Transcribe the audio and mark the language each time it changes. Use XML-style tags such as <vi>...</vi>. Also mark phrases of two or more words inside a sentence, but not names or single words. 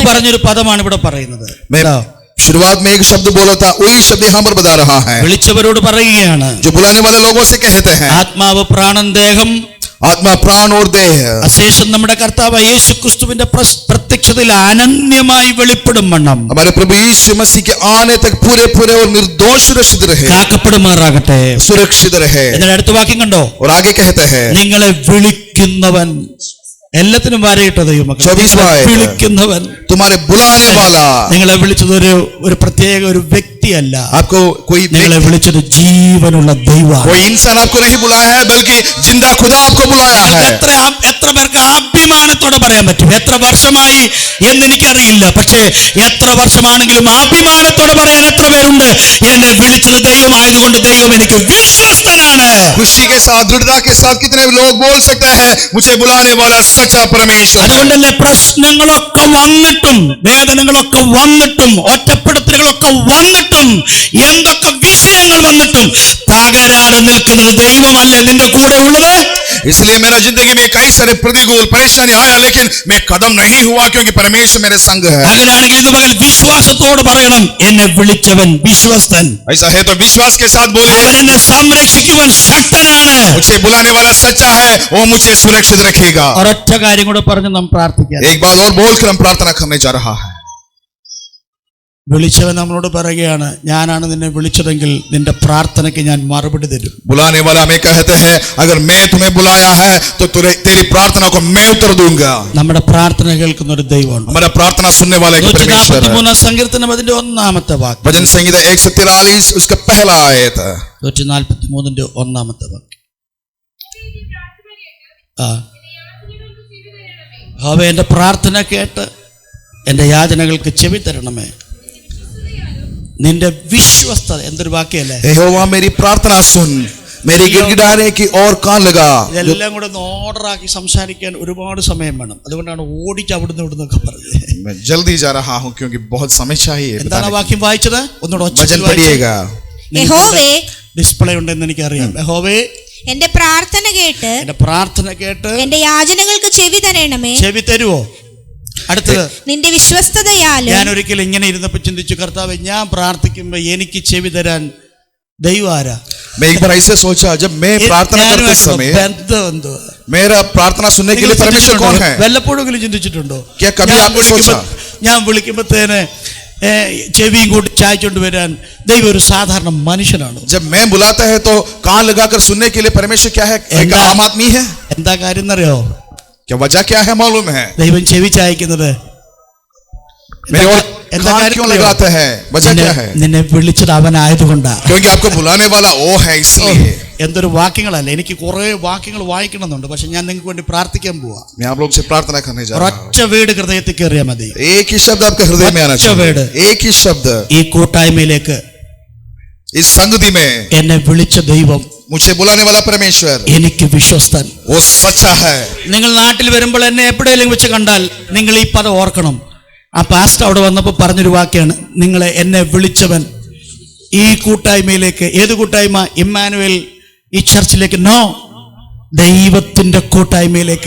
<ml>പറഞ്ഞൊരു പദമാണ് ഇവിടെ പറയുന്നത്.</ml> <hi>शुरुआत में एक शब्द बोला था, वही शब्द यहाँ पर बता रहा है.</hi> <ml>വിളിച്ചവരോട് പറയുകയാണ്,</ml> <hi>जो बुलाने वाले लोगों से कहते हैं,</hi> <ml>ആത്മാവ്, പ്രാണൻ, ദേഹം,</ml> <hi>आत्मा, प्राण और देह,</hi> <ml>അശേഷം നമ്മുടെ കർത്താവ് യേശുക്രിസ്തുവിന്റെ പ്രത്യക്ഷതയിൽ അനന്യമായി വെളിപ്പെടും വണ്ണം</ml> <hi>हमारे प्रभु यीशु मसीह के आने तक पूरे और निर्दोष सुरक्षित रहे,</hi> <ml>കാക്കപ്പെടുമാറാകട്ടെ,</ml> <hi>सुरक्षित रहे.</hi> <ml>എന്നിട്ട് അടുത്ത വാക്യം കണ്ടോ,</ml> <hi>और आगे कहते हैं,</hi> <ml>നിങ്ങളെ വിളിക്കുന്നവൻ, എല്ലാത്തിനും വരയിട്ട ദൈവമക്കളെ, വിളിക്കുന്നവൻ,</ml> <hi>तुम्हारे बुलाने वाला,</hi> <ml>നിങ്ങളെ വിളിച്ചത് ഒരു പ്രത്യേക ഒരു വ്യക്തിയല്ല,</ml> <hi>आपको कोई</hi> <ml>നിങ്ങളെ വിളിച്ചത് ജീവനുള്ള ദൈവമാണ്.</ml> <hi>कोई इंसान आपको नहीं बुलाया है, बल्कि जिंदा खुदा आपको बुलाया है.</hi> <ml>എത്ര പേർക്ക് അഭിമാനത്തോടെ പറയാൻ പറ്റും? എത്ര വർഷമായി എന്ന് എനിക്കറിയില്ല, പക്ഷേ എത്ര വർഷമാണെങ്കിലും അഭിമാനത്തോടെ പറയാൻ എത്ര പേരുണ്ട്? എന്നെ വിളിച്ചത് ദൈവമായതുകൊണ്ട് ദൈവം എനിക്ക് വിശ്വസ്തനാണ്.</ml> <hi>खुशी के साथ, दृढ़ता के साथ कितने लोग बोल सकते हैं, मुझे बुलाने वाला सच्चा परमेश्वर.</hi> <ml>അതുകൊണ്ടല്ലേ പ്രശ്നങ്ങളൊക്കെ വന്നിട്ടും, വേദനകളൊക്കെ വന്നിട്ടും, ഒറ്റപ്പെടുത്തലുകളൊക്കെ വന്നിട്ടും, എന്തൊക്കെ വിഷയങ്ങൾ വന്നിട്ടും തകരാതെ നിൽക്കുന്നത് ദൈവമല്ലേ നിന്റെ കൂടെ ഉള്ളത്?</ml> <hi>इसलिए मेरा जिंदगी में कई सारे प्रतिकूल परेशानी आया, लेकिन मैं कदम नहीं हुआ क्योंकि परमेश्वर मेरे संग है.</hi> <ml>അങ്ങനെയാണെങ്കിൽ ഇന്ന് പകൽ വിശ്വാസത്തോട് പറയണം, എന്നെ വിളിച്ചവൻ വിശ്വസ്തൻ.</ml> <hi>ऐसा है तो विश्वास के साथ बोले,</hi> <ml>അവൻ എന്നെ സംരക്ഷിക്കുവാൻ ശക്തനാണ്.</ml> <hi>मुझे बुलाने वाला सच्चा है, वो मुझे सुरक्षित रखेगा.</hi> <ml>ഒരൊറ്റ കാര്യം കൂടെ പറഞ്ഞ് നാം പ്രാർത്ഥിക്കാം.</ml> <hi>एक बात और बोलकर हम प्रार्थना करने जा रहा है.</hi> <ml>വിളിച്ചവൻ നമ്മളോട് പറയുകയാണ്, ഞാനാണ് നിന്നെ വിളിച്ചതെങ്കിൽ നിന്റെ പ്രാർത്ഥനയ്ക്ക് ഞാൻ മറുപടി തരും.</ml> <hi>बुलाने वाला हमें कहते हैं, अगर मैं तुम्हें बुलाया है तो तेरी प्रार्थना को मैं उत्तर दूंगा.</hi> <ml>നമ്മുടെ പ്രാർത്ഥന കേൾക്കുന്ന ഒരു ദൈവമുണ്ട്.</ml> <hi>हमारा प्रार्थना सुनने वाला एक परमेश्वर है.</hi> <ml>143 സങ്കീർത്തനം അതിന്റെ 1-ാമത്തെ വാക്യം.</ml> <hi>भजन संगीता 143 उसका पहला आयत है.</hi> <ml>143 1-ാമത്തെ വാക്യം. യഹോവേ, എന്റെ പ്രാർത്ഥന കേട്ട് എന്റെ യാചനകൾക്ക് ചെവി തരണമേ. നിന്റെ വിശ്വസ്തത, എന്തൊരു വാക്യല്ലേ.</ml> <hi>यहोवा मेरी प्रार्थना सुन, मेरी गिड़गिड़ाने की ओर कान लगा.</hi> <ml>ഇതെല്ലാം കൂടെ ഒന്ന് ഓർഡറാക്കി സംസാരിക്കാൻ ഒരുപാട് സമയം വേണം. അതുകൊണ്ടാണ് ഓടിച്ച് അവിടുന്ന് ഇവിടുന്നൊക്കെ പറഞ്ഞത്.</ml> <hi>मैं जल्दी जा रहा हूं क्योंकि बहुत समय चाहिए.</hi> <ml>എന്താണ് വാക്യം വായിച്ചത്? ഒന്നുകൂടെ</ml> <hi>भजन पढ़िएगा.</hi> <ml>യഹോവേ, ഡിസ്പ്ലേ ഉണ്ടെന്ന് എനിക്കറിയാം. യഹോവേ, എന്റെ പ്രാർത്ഥന കേട്ട് എന്റെ യാചനകൾക്ക് ചെവി തരണമേ. ചെവി തരുവോ? അടുത്തത്, നിന്റെ വിശ്വസ്തതയാലും. ഞാൻ ഒരിക്കലും ഇങ്ങനെ ഇരുന്നപ്പോൾ ചിന്തിച്ചു, കർത്താവേ, ഞാൻ പ്രാർത്ഥിക്കുമ്പോൾ എനിക്ക് ചെവി തരാൻ ദൈവം ആരാ?</ml> <hi>मैं एक बार ऐसे सोचा, जब मैं प्रार्थना करते समय मेरा प्रार्थना सुनने के लिए परमेश्वर कौन है?</hi> <ml>വല്ലപ്പോഴെങ്കിലും ചിന്തിച്ചിട്ടുണ്ടോ?</ml> <hi>क्या कभी आपने सोचा?</hi> <ml>ഞാൻ വിളിക്കുമ്പോഴത്തേന് ചെവിയും കൂട്ടി ചായച്ചോണ്ട് വരാൻ ദൈവം ഒരു സാധാരണ മനുഷ്യനാണ്.</ml> <hi>जब मैं बुलाता है तो कान लगाकर सुनने के लिए परमेश्वर क्या है? एक आम आदमी है.</hi> <ml>എന്താ കാര്യം എന്നറിയോ?</ml> <hi>क्या वजह क्या है मालूम है?</hi> <ml>ദൈവം ചെവി ചായക്കുന്നത്</ml> <hi>क्यों लगाते हैं? वजह क्या है?</hi> <ml>നിന്നെ വിളിച്ചത് അവനായതുകൊണ്ടാ.</ml> <hi>क्योंकि आपको बुलाने वाला वो है, इसलिए.</hi> <ml>എന്തൊരു വാക്യങ്ങളല്ല. എനിക്ക് കുറെ വാക്യങ്ങൾ വായിക്കണമെന്നുണ്ട്, പക്ഷെ ഞാൻ നിങ്ങൾക്ക് വേണ്ടി പ്രാർത്ഥിക്കാൻ പോവാ.</ml> <hi>मैं आप लोग से प्रार्थना करने जा रहा हूं.</hi> <ml>ഒറ്റ വീട് ഹൃദയത്തിൽ കയറിയാൽ മതി.</ml> <hi>एक ही शब्द आपके हृदय में आना चाहिए. एक ही शब्द.</hi> <ml>ഈ കൂട്ടായ്മയിലേക്ക്,</ml> <hi>इस संगति में</hi> <ml>എന്നെ വിളിച്ച ദൈവം,</ml> <hi>मुझे बुलाने वाला परमेश्वर,</hi> <ml>എനിക്ക് വിശ്വസ്തൻ,</ml> <hi>वो सच्चा है.</hi> <ml>നിങ്ങൾ നാട്ടിൽ വരുമ്പോൾ എന്നെ എപ്പോഴെങ്കിലും വെച്ച് കണ്ടാൽ നിങ്ങൾ ഈ പദം ഓർക്കണം. ആ പാസ്റ്റർ അവിടെ വന്നപ്പോൾ പറഞ്ഞൊരു വാക്യാണ്, എന്നെ വിളിച്ചവൻ ഈ കൂട്ടായ്മയിലേക്ക്. ഏത് കൂട്ടായ്മ? ഇമ്മാനുവേൽ ഈ ചർച്ചിലേക്ക്? നോ, ദൈവത്തിന്റെ കൂട്ടായ്മയിലേക്ക്.</ml>